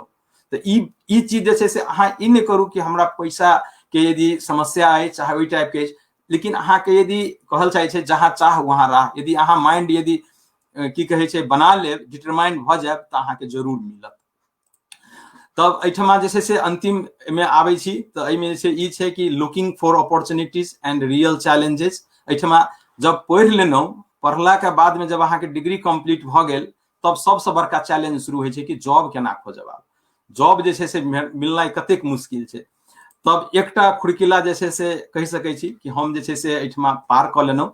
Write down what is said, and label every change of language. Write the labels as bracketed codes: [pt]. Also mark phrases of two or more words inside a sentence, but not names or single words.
[mai] तऽ ई चीज जे छै से अहाँ ई नहि करू कि हमरा पैसा के यदि समस्या है चाहे ओहि टाइप के, लेकिन अहाँके यदि कहल चाहे छै जहाँ चाह वहाँ राह, यदि अहाँ माइंड यदि की कहे छै बना लेब, डिटरमाइन भऽ जायब तऽ अहाँके जरूर मिलत। तब एहिठमा जे छै से अंतिम में आबै छी तऽ एहिमे जे छै ई छै कि [en] looking for opportunities and real challenges. [mai] एहिठमा जब पढ़ि लेलहुँ, पढ़ला के बाद में जब अहाँके [en] degree complete [mai] भऽ गेल तब सबसे बड़का चैलेंज शुरू होइ छै कि जॉब केना खोजब। आब जॉब जे छै से मिलनाइ कतेक मुश्किल छै। तब एकटा खुरकिला जे छै से कहि सकै छी कि हम जे छै से एहिठमा पार कऽ लेलहुँ।